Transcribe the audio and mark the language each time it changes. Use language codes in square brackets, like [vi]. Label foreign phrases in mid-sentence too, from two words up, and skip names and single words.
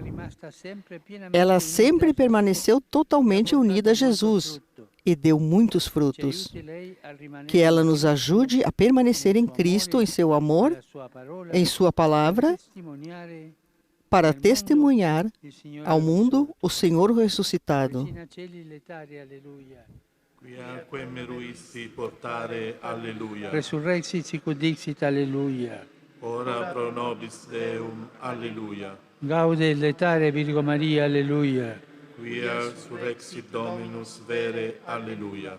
[pt] Ela sempre permaneceu totalmente unida a Jesus e deu muitos frutos. Que ela nos ajude a permanecer em Cristo, em seu amor, em sua palavra, para testemunhar ao mundo o Senhor ressuscitado. [la] Quiaque meruisti portare, alleluia. Resurrexit sicut dixit, alleluia. Ora pro nobis Deum, alleluia. Gaude et letare Virgo Maria, alleluia. Quia surrexit Dominus vere, alleluia.